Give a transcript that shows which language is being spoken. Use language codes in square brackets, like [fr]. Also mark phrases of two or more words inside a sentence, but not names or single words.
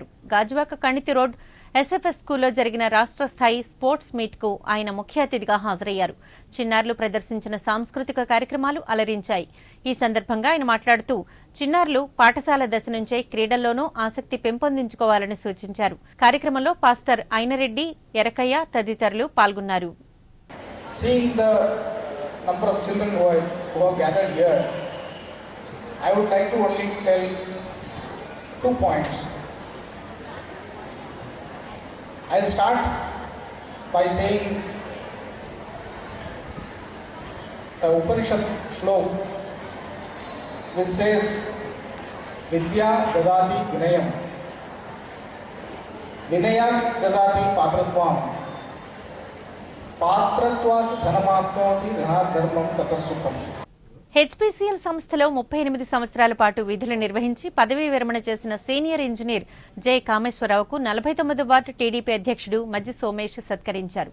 [te] గాజువాక కణితి రోడ్ ఎస్ఎఫ్ఎస్ స్కూల్లో జరిగిన రాష్ట్ర స్థాయి స్పోర్ట్స్ మీట్ కు ఆయన ముఖ్య అతిథిగా హాజరయ్యారు. చిన్నారులు ప్రదర్శించిన సాంస్కృతిక కార్యక్రమాలు అలరించాయి. ఈ సందర్భంగా ఆయన మాట్లాడుతూ చిన్నారులు పాఠశాల దశ నుంచే క్రీడల్లోనూ ఆసక్తి పెంపొందించుకోవాలని సూచించారు. కార్యక్రమంలో పాస్టర్ అయినరెడ్డి, ఎరకయ్య తదితరులు పాల్గొన్నారు. [en] Seeing the number of children who are gathered here, I would like to only tell 2 points. I'll start by saying a Upanishad shlok which says [sa] विद्या ददाति विनयम्, विनयात् ददाति पात्रत्वम्, पात्रत्वात् धनमाप्नोति धनाधर्मं ततसुखं. [te] హెచ్పీసీఎల్ సంస్థలో 38 సంవత్సరాల పాటు విధులు నిర్వహించి పదవీ విరమణ చేసిన సీనియర్ ఇంజనీర్ జె కామేశ్వరరావుకు 49వ వార్డు టీడీపీ అధ్యక్షుడు మజ్జి సోమేష్ సత్కరించారు.